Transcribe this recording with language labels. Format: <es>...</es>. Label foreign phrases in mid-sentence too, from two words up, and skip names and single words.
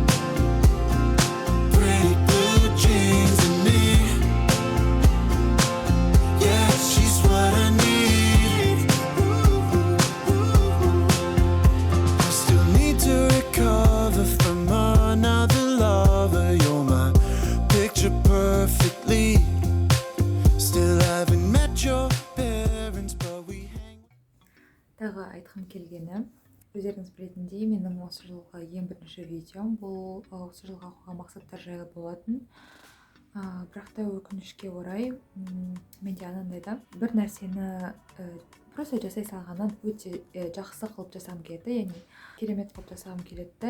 <en>Pretty blue jeans and me, yeah, she's what I need. I still need to recover from another lover. You're my picture perfectly.</en> <kk>Тағы айтқым келгені, өздеріңіз білетіндей, менің осы жылғы ең бірінші видеом бұл осы жылға қойған мақсаттар жайлы болатын. Бірақ та өкінішке орай менде анандайда бір нәрсені просто жасай салғаннан өте жақсы қылып жасағым келеді, яғни керемет қылып жасағым келеді.</kk>